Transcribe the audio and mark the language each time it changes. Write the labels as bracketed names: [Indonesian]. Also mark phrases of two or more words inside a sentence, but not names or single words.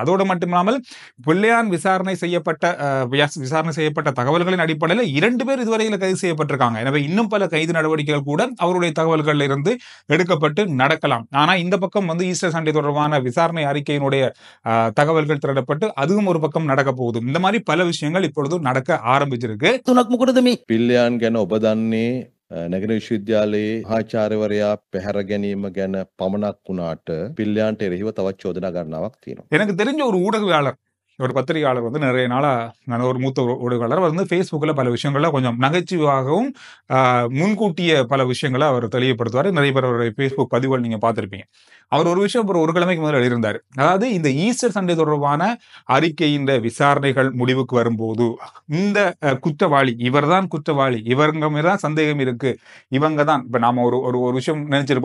[Tamil] அதோடு மட்டுமில்லாமல் பிள்ளையான் விசாரணை செய்யப்பட்ட தகவல்களின் அடிப்படையில் 2 பேர் இதுவரையில் கைது செய்யப்பட்டிருக்காங்க. எனவே இன்னும் பல கைது நடவடிக்கைகள் கூட அவருடைய தகவல்களில் இருந்து எடுக்கப்பட்டு நடக்கலாம். ஆனா இந்த பக்கம் வந்து [English] Easter Sunday [Tamil] தொடர்பான விசாரணை அறிக்கையினுடைய தகவல்கள் திரட்டப்பட்டு அதுவும் ஒரு பக்கம் நடக்க போகுது. இந்த மாதிரி பல விஷயங்கள் இப்பொழுது நடக்க ஆரம்பிச்சிருக்கு. [Sinhala] පිල්ලයන් ගැන ඔබ දන්නේ නැගෙන විශ්වවිද්‍යාලයේ ආචාර්යවරයා පැහැර ගැනීම ගැන පමණක් වුණාට පිල්ලයන්ට එරෙහිව තවත් චෝදනා ගණනාවක් තියෙනවා. [Tamil] எனக்கு தெரிஞ்ச ஒரு ஊடகவியலாளர், ஒரு பத்திரிகையாளர் வந்து நிறைய நாளா ஒரு மூத்த ஊடகவியலாளர் வந்து Facebookல பல விஷயங்களை கொஞ்சம் நகைச்சுவையாகவும் முன்கூட்டிய பல விஷயங்களை அவர் தெளிவுபடுத்துவார். நிறைய பேர் அவருடைய Facebook பதிவுகள் நீங்க பார்த்திருப்பீங்க. அவர் ஒரு விஷயம் ஒரு கிழமைக்கு முதல்ல எழுதியிருந்தார். அதாவது இந்த [English] Easter Sunday [Tamil] தொடர்பான அறிக்கையின் விசாரணைகள் முடிவுக்கு வரும்போது இந்த குற்றவாளி இவர்தான் குற்றவாளி, இவங்க மீதான் சந்தேகம் இருக்கு, இவங்க தான் இப்ப நாம ஒரு விஷயம் நினைச்சிருப்போம்.